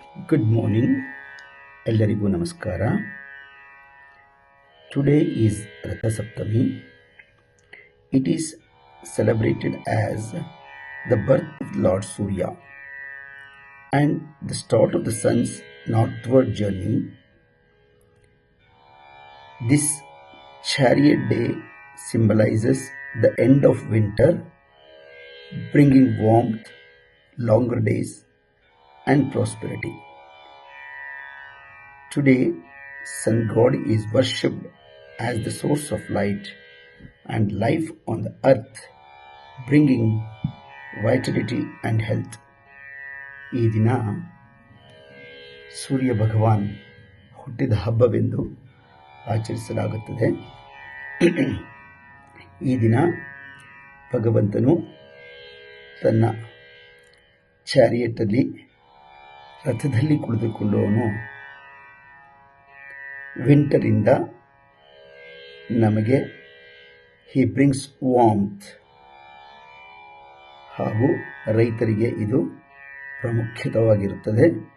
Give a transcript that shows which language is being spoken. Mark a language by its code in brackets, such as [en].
[en] Good morning, [kn] ಎಲ್ಲರಿಗೂ ನಮಸ್ಕಾರ. [en] Today is Ratha Saptami. It is celebrated as the birth of Lord Surya and the start of the sun's northward journey. This chariot day symbolizes the end of winter, bringing warmth, longer days, and prosperity. Today, sun god is worshipped as the source of light and life on the earth, bringing vitality and health. [kn] ಈ ದಿನ ಸೂರ್ಯ ಭಗವಾನ್ ಹುಟ್ಟಿದ ಹಬ್ಬವೆಂದು ಆಚರಿಸಲಾಗುತ್ತದೆ. ಈ ದಿನ ಭಗವಂತನು ತನ್ನ ಚಾರಿಯಟಲ್ಲಿ ರಥದಲ್ಲಿ ಕುಳಿತುಕೊಂಡು ಅವನು ವಿಂಟರಿಂದ ನಮಗೆ [en] he brings warmth [kn] ಹಾಗೂ ರೈತರಿಗೆ ಇದು ಪ್ರಾಮುಖ್ಯವಾಗಿರುತ್ತದೆ.